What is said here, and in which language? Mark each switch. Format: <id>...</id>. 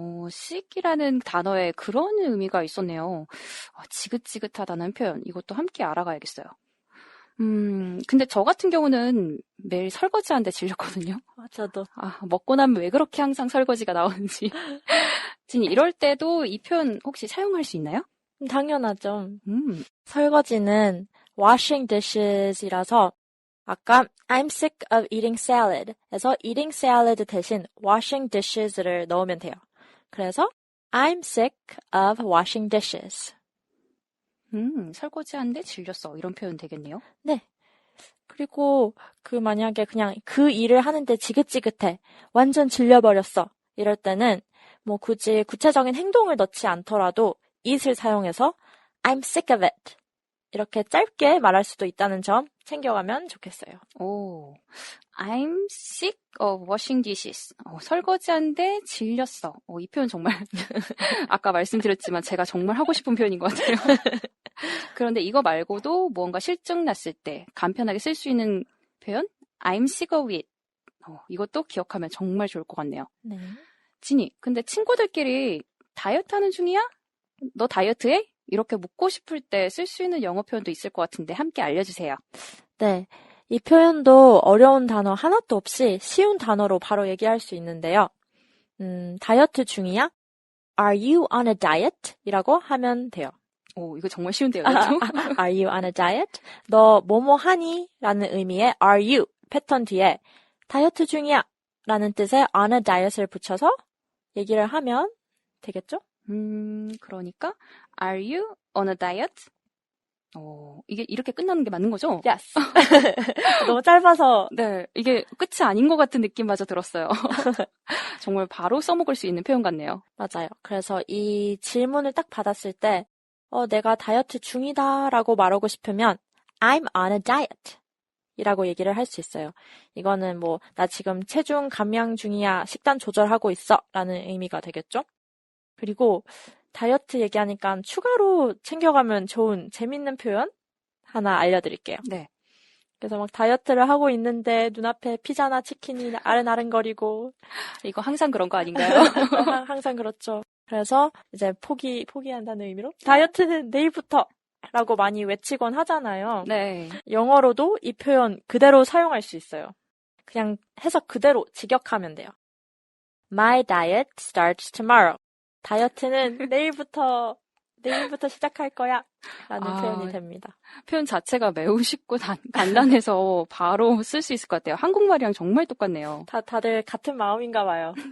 <ko>sick이라는 단어에 그런 의미가 있었네요. 지긋지긋하다는 표현, 이것도 함께 알아가야겠어요. 근데 저 같은 경우는 매일 설거지하는데 질렸거든요. 저도. 먹고 나면 왜 그렇게 항상 설거지가 나오는지. 진이 이럴 때도 이 표현 혹시 사용할 수 있나요? 당연하죠. 설거지는</ko> <en>washing dishes</en> <ko>이라서 아까</ko> <en>I'm sick of eating salad</en> <ko>에서</ko> <en>eating salad</en> <ko>대신</ko> <en>washing dishes를</en> <ko>넣으면 돼요. 그래서</ko> <en>I'm sick of washing dishes.</en> <ko>설거지하는데 질렸어. 이런 표현 되겠네요. 네. 그리고 만약에 그냥 그 일을 하는데 지긋지긋해. 완전 질려버렸어. 이럴 때는 굳이 구체적인 행동을 넣지 않더라도 it을 사용해서</ko> <en>I'm sick of it.</en> <ko>이렇게 짧게 말할 수도 있다는 점 챙겨가면 좋겠어요.</ko> <en>I'm sick of washing dishes.</en> <ko>설거지하는데 질렸어. 이 표현 정말 아까 말씀드렸지만 제가 정말 하고 싶은 표현인 것 같아요. 그런데 이거 말고도 무언가 실증 났을 때 간편하게 쓸 수 있는 표현</ko> <en>I'm sick of it.</en> <ko>이것도 기억하면 정말 좋을 것 같네요. 네. 진이, 근데 친구들끼리 다이어트 하는 중이야? 너 다이어트 해? 이렇게 묻고 싶을 때 쓸 수 있는 영어 표현도 있을 것 같은데 함께 알려주세요. 네. 이 표현도 어려운 단어 하나도 없이 쉬운 단어로 바로 얘기할 수 있는데요. 다이어트 중이야?</ko> <en>Are you on a diet?</en> <ko>이라고 하면 돼요. 이거 정말 쉬운데요. 그렇죠?</ko> <en>Are you on a diet?</en> <ko>너 뭐뭐 하니? 라는 의미의 are you 패턴 뒤에 다이어트 중이야 라는 뜻의</ko> <en>on a diet을</en> <ko>붙여서 얘기를 하면 되겠죠? 그러니까</ko> <en>Are you on a diet?</en> <ko>이게 이렇게 끝나는 게 맞는 거죠? Yes. 너무 짧아서. 네, 이게 끝이 아닌 것 같은 느낌마저 들었어요. 정말 바로 써먹을 수 있는 표현 같네요. 맞아요. 그래서 이 질문을 딱 받았을 때 내가 다이어트 중이다 라고 말하고 싶으면</ko> <en>I'm on a diet</en> <ko>이라고 얘기를 할 수 있어요. 이거는 나 지금 체중 감량 중이야, 식단 조절하고 있어 라는 의미가 되겠죠? 그리고 다이어트 얘기하니까 추가로 챙겨가면 좋은 재밌는 표현 하나 알려드릴게요. 네. 그래서 다이어트를 하고 있는데 눈앞에 피자나 치킨이 아른아른거리고. 이거 항상 그런 거 아닌가요? 항상 그렇죠. 그래서 이제 포기한다는 의미로 다이어트는 내일부터 라고 많이 외치곤 하잖아요. 네. 영어로도 이 표현 그대로 사용할 수 있어요. 그냥 해석 그대로 직역하면 돼요.</ko> <en>My diet starts tomorrow.</en> <ko>다이어트는 내일부터 시작할 거야 라는 표현이 됩니다. 표현 자체가 매우 쉽고 간단해서 바로 쓸 수 있을 것 같아요. 한국말이랑 정말 똑같네요. 다들 같은 마음인가 봐요.</ko>